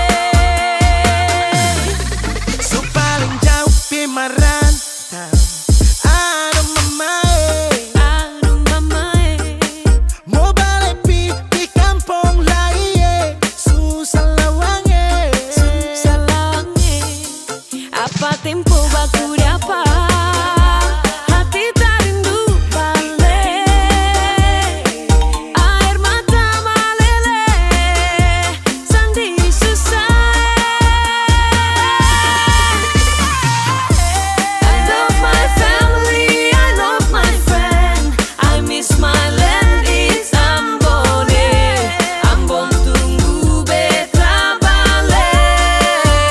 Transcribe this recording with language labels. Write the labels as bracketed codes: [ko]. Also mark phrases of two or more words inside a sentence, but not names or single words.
[abs] So paling jauh pi merantau. Aduh mamae, mau balik pi kampung lain, susah lawange. Salangnya, apa tempo baku dapat, hati tak rindu balik. Air mata meleleh, sendiri susah. [en] I love my family, I love my friend, I miss my land, it's Ambon. [abs] Ambon tunggu beta balik.